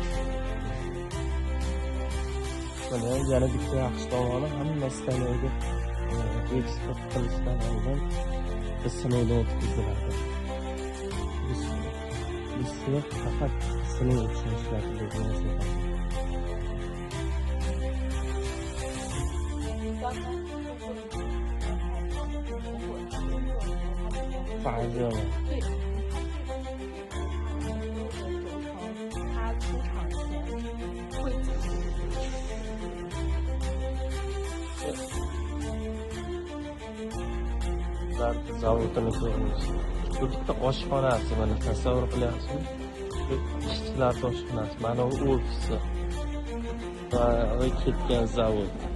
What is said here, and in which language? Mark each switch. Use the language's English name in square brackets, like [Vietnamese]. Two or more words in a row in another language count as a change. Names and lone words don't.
[Uzbek] Mana yana bitta yaxshi tomoni hamma stanoyga eksport qilishdan oldin sinovdan o'tkaziladi. Biz faqat sinov uchun ishlatiladigan [Chinese] 发热了。对，它出厂前会 [Uzbek] zavodini ko'rinishi. Bu bitta oshxonasi, mana tasavvur qilyapsizmi? Shu ishchilar oshxonasi, mana u ofisi. Va ketgan zavod.